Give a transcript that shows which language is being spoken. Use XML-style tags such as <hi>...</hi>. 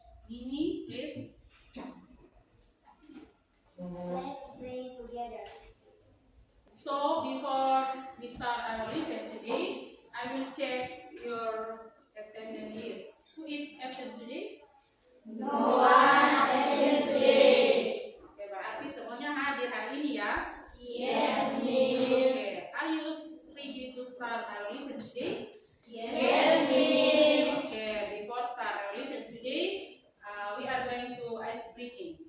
<en>Mimi, please. Let's pray together. So before we start our lesson today, I will check your attendance list. Who is absent today? No one absent today.</en> <id>Oke, berarti semuanya hadir hari ini ya.</id> <en>Yes, Oke, Miss. are you ready to start our lesson today? Yes, Miss. Okay, before start our lesson today, we are going to ice breaking.</en>